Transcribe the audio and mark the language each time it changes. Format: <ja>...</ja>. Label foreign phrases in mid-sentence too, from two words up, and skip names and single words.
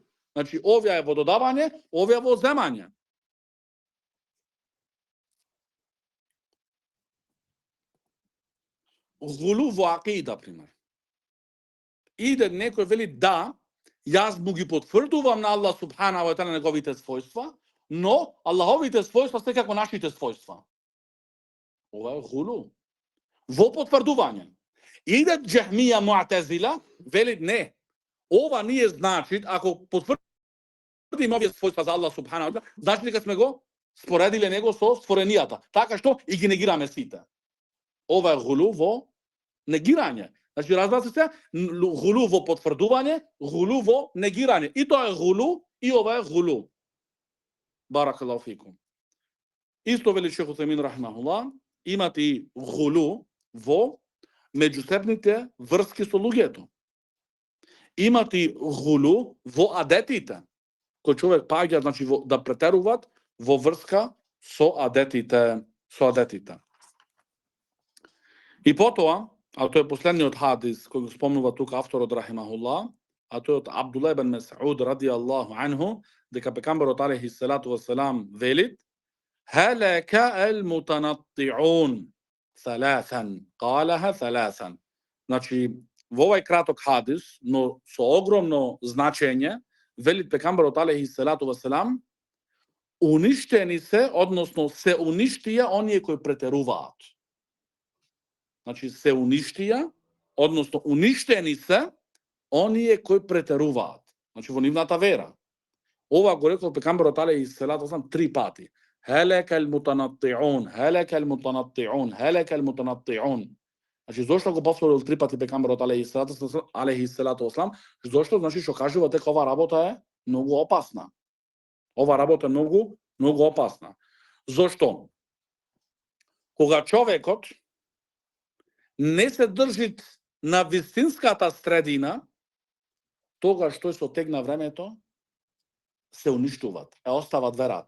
<mk>Значи овие е во додавање, овие во земање. Гулу во акида, пример. Иде некој вели да, јас му ги потврдувам на Аллах</mk> <ar>سبحانه وتعالى</ar> <mk>неговите својства, но Аллаховите својства се како нашите својства. Ова е гулу. Во потврдување. Иде Џехмија Муътезила, вели не. Ова ние значи, ако потврдиме овие својства за Аллах</mk> <ar>سبحانه وتعالى,</ar> <mk>значи дека сме го споредиле него со створенијата. Така што и ги негираме сите. Ова е гулу во негирање. Значи, разбрате се, гулу во потврдување, гулу во негирање. И тоа е гулу, и ова е гулу.</mk> <ar>بارك الله فيكم.</ar> <mk>Исто вели Шейх Утемин рахимахуллах, имате и гулу во меѓусебните врски со луѓето. Имате и гулу во адетите, кој човек паѓа, значи, да претеруваат во врска со адетите. И потоа, а тој е последниот хадис кој го спомнува тука авторот рахимахуллах, а тој од Абдулlah ибн Мас'уд</mk> <ar>رضي الله عنه,</ar> <mk>дека пекамберот</mk> <ar>عليه الصلاة والسلام</ar> <mk>велит:</mk> <ar>"هلك المتنطعون ثلاثا", قالها ثلاثا.</ar> <mk>Значи, во овај краток хадис, но со огромно значење, велит пекамберот</mk> <ar>عليه الصلاة والسلام,</ar> <mk>уништени се, односно се уништија оние кои претеруваат. Значи, се уништија, односно уништени се оние кои претеруваат. Значи, во нивната вера. Ова го рекол пекамберот</mk> <ar>عليه الصلاة والسلام</ar> <mk>3 пати.</mk> <ar>هلك المتنطعون، هلك المتنطعون، هلك المتنطعون.</ar> <mk>Значи, зошто го повторил 3 пати пекамберот</mk> <ar>عليه الصلاة والسلام?</ar> <mk>Зошто? Значи, што кажува дека ова работа е многу опасна. Ова работа е многу опасна. Зошто? Кога човекот не се држит на вистинската средина, тогаш тој со тек на времето се уништуваат, остават верата.</mk>